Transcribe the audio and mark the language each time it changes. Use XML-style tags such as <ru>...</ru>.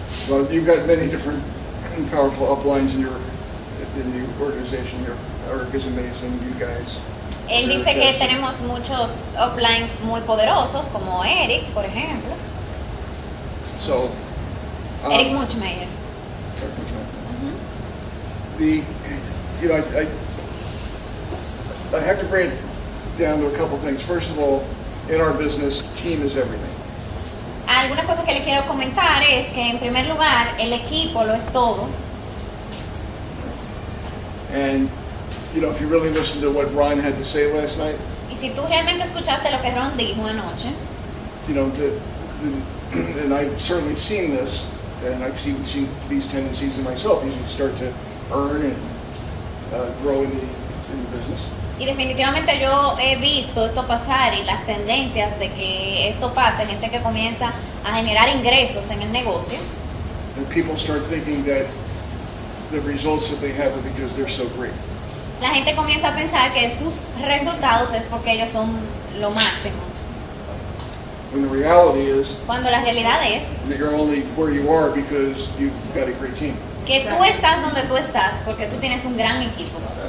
<en>Well, you've got many different powerful uplines in the organization here. Eric is amazing, you guys.</en> <es>Él dice que tenemos muchos uplines muy poderosos, como Eric, por ejemplo.</es> <en>So, Eric Muchmeyer. the, you know, I have to break it down to a couple things. First of all, in our business, team is everything.</en> <es>Alguna cosa que le quiero comentar es que en primer lugar el equipo lo es todo.</es> <en>And, you know, if you really listen to what Ron had to say last night,</en> <es>Y si tú realmente escuchaste lo que Ron dijo anoche,</es> <en>you know, and I've certainly seen this, and I've seen these tendencies in myself. You start to earn and grow in the business.</en> <es>y definitivamente yo he visto esto pasar y las tendencias de que esto pasa, gente que comienza a generar ingresos en el negocio,</es> <en>And people start thinking that the results that they have are because they're so great.</en> <es>La gente comienza a pensar que sus resultados es porque ellos son lo máximo.</es> <en>When the reality is</en> <es>Cuando la realidad es</es> <en>that you're only where you are because you've got a great team.</en> <es>que tú estás donde tú estás porque tú tienes un gran equipo.</es>